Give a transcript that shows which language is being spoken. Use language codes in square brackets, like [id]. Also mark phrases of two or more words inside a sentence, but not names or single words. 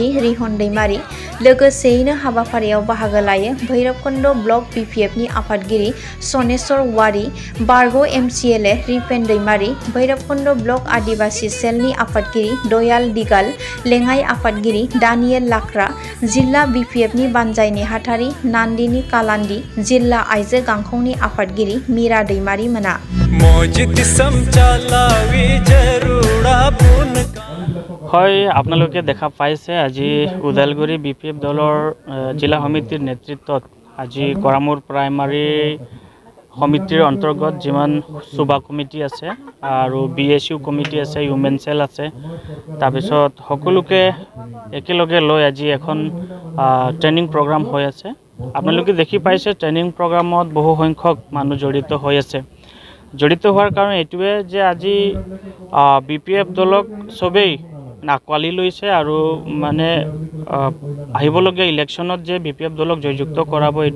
[brx] रिहन दैमारी लोगोसेयैनो हाबाफारियाव बाहागो लायो भैरबकुंड ब्लक BPF नि आफादगिरि सनेश्वर वारी बारगो MCLA रिपेन दैमारी भैरबकुंड ब्लक आदिवासी सेलनि आफादगिरि दयाल दिगाल लेङाइ आफादगिरि दानियेल लाख्रा जिल्ला BPF नि बानजाय नेहाथारि नान्दिनी कालान्दी जिल्ला आइजो गांखंनि आफादगिरि मीरा दैमारी मोना [as] হয় আপোনালোকে দেখা পাইছে আজি উদালগুৰি BPF দলৰ জিলা সমিতিৰ নেতৃত্বত আজি কৰামুৰ প্ৰাইমাৰী সমিতিৰ অন্তৰ্গত যিমান সুবা কমিটি আছে আৰু BSU কমিটি আছে [en] human cell [as] আছে তাৰপিছত সকলোকে একেলগে লৈ আজি এখন [en] training program [as] হৈ আছে আপোনালোকে দেখি পাইছে ট্ৰেনিং প্ৰগ্ৰামত বহু সংখ্যক মানুহ জড়িত হৈ আছে জড়িত হোৱাৰ কাৰণ এটোৱে যে আজি BPF দলক সবেই নাকৱালি লৈছে আৰু মানে আহিবলগীয়া ইলেকশ্যনত যে BPF দলক জয়যুক্ত কৰাব